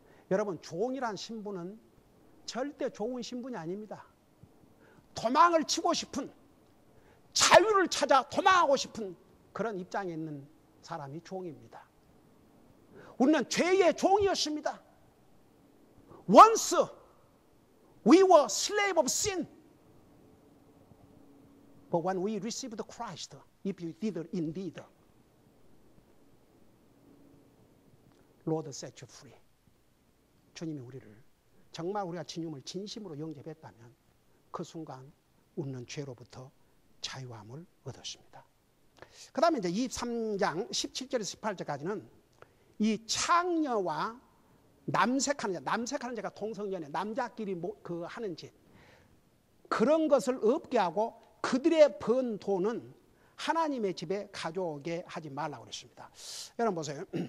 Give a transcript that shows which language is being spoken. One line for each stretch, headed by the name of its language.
Korean: 여러분, 종이란 신분은 절대 좋은 신분이 아닙니다. 도망을 치고 싶은, 자유를 찾아 도망하고 싶은 그런 입장에 있는 사람이 종입니다. 우리는 죄의 종이었습니다.
English: Once we were slave of sin. But when we received Christ, if you did indeed, Lord set you free.
Korean: 주님이 우리를 정말 우리가 주님을 진심으로 영접했다면 그 순간 우리는 죄로부터 자유함을 얻었습니다. 그 다음에 이제 23장 17절에서 18절까지는 이 창녀와 남색하는 자가 동성연애, 남자끼리 그 하는 짓, 그런 것을 없게 하고 그들의 번 돈은 하나님의 집에 가져오게 하지 말라고 그랬습니다. 여러분 보세요.